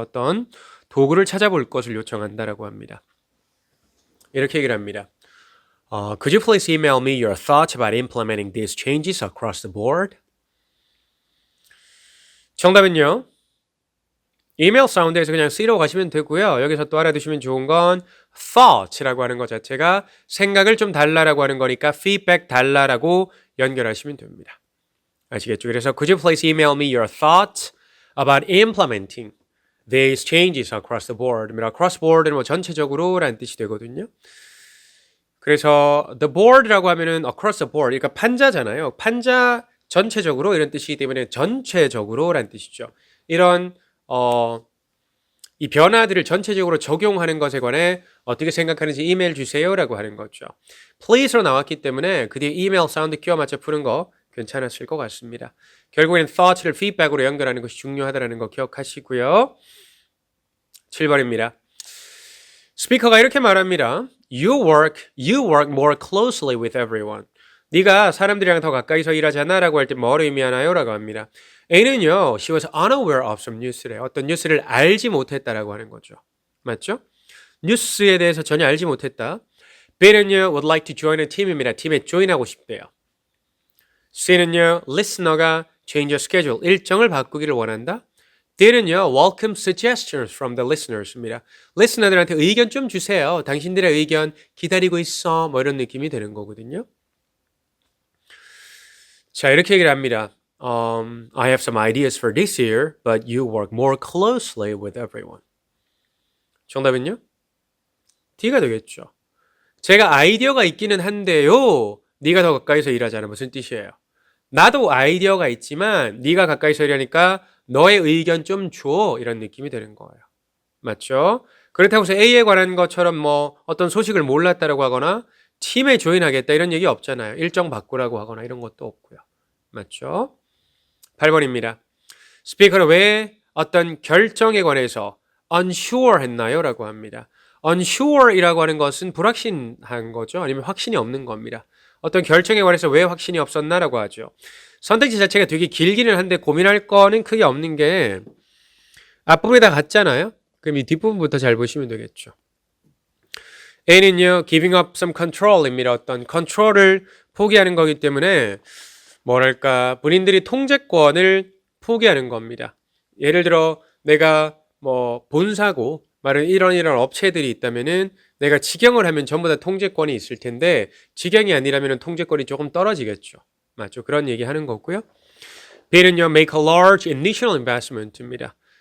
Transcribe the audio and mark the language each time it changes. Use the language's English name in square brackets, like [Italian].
[Korean] 어떤 도구를 찾아볼 것을 요청한다라고 합니다. 이렇게 얘기를 합니다. [English] Could you please email me your thoughts about implementing these changes across the board? [Korean] 정답은요. 이메일 사운드에서 그냥 C로 가시면 되고요. 여기서 또 알아두시면 좋은 건 thought라고 하는 것 자체가 생각을 좀 달라라고 하는 거니까 feedback 달라라고 연결하시면 됩니다. 아시겠죠? 그래서 [English] Could you please email me your thoughts about implementing these changes across the board? [Korean] across board는 뭐 전체적으로 라는 뜻이 되거든요. 그래서 the board라고 하면은 [English] across the board, [Korean] 그러니까 판자잖아요. 판자 전체적으로 이런 뜻이기 때문에 전체적으로 라는 뜻이죠. 이런 이 변화들을 전체적으로 적용하는 것에 관해 어떻게 생각하는지 이메일 주세요라고 하는 거죠. please로 나왔기 때문에 그 뒤에 이메일 사운드 끼워 맞춰 푸는 거 괜찮았을 것 같습니다. 결국에는 thought를 feedback으로 연결하는 것이 중요하다는 거 기억하시고요. 7번입니다. 스피커가 이렇게 말합니다. [English] You work more closely with everyone. [Korean] 네가 사람들이랑 더 가까이서 일하잖아 라고 할 때 뭘 의미하나요? 라고 합니다. [English] A는요, she was unaware of some news래. [Korean] 어떤 뉴스를 알지 못했다라고 하는 거죠. 맞죠? 뉴스에 대해서 전혀 알지 못했다. [English] B는요, would like to join a team입니다. [Korean] 팀에 join하고 싶대요. C는요, listener가 [English] change your schedule, [Korean] 일정을 바꾸기를 원한다. [English] D는요, welcome suggestions from the listeners입니다. [Korean] listener들한테 의견 좀 주세요. 당신들의 의견 기다리고 있어. 뭐 이런 느낌이 되는 거거든요. 자, 이렇게 얘기를 합니다. [English] I have some ideas for this year, but you work more closely with everyone. [Korean] 정답은요? D가 되겠죠. 제가 아이디어가 있기는 한데요. 네가 더 가까이서 일하자는 무슨 뜻이에요? 나도 아이디어가 있지만 네가 가까이서 일하니까 너의 의견 좀 줘. 이런 느낌이 되는 거예요. 맞죠? 그렇다고 해서 A에 관한 것처럼 뭐 어떤 소식을 몰랐다라고 하거나 팀에 조인하겠다 이런 얘기 없잖아요. 일정 바꾸라고 하거나 이런 것도 없고요. 맞죠? 8번입니다. 스피커는 왜 어떤 결정에 관해서 unsure 했나요? 라고 합니다. unsure이라고 하는 것은 불확신한 거죠. 아니면 확신이 없는 겁니다. 어떤 결정에 관해서 왜 확신이 없었나라고 하죠. 선택지 자체가 되게 길기는 한데 고민할 거는 크게 없는 게 앞부분에 다 같잖아요. 그럼 이 뒷부분부터 잘 보시면 되겠죠. [English] A는요, giving up some control입니다. [Korean] 어떤 컨트롤을 포기하는 거기 때문에 뭐랄까 본인들이 통제권을 포기하는 겁니다. 예를 들어 내가 뭐 본사고 말은 이런 업체들이 있다면은 내가 직영을 하면 전부 다 통제권이 있을 텐데 직영이 아니라면 통제권이 조금 떨어지겠죠. 맞죠? 그런 얘기 하는 거고요. [English] B는요, make a large initial investment입니다.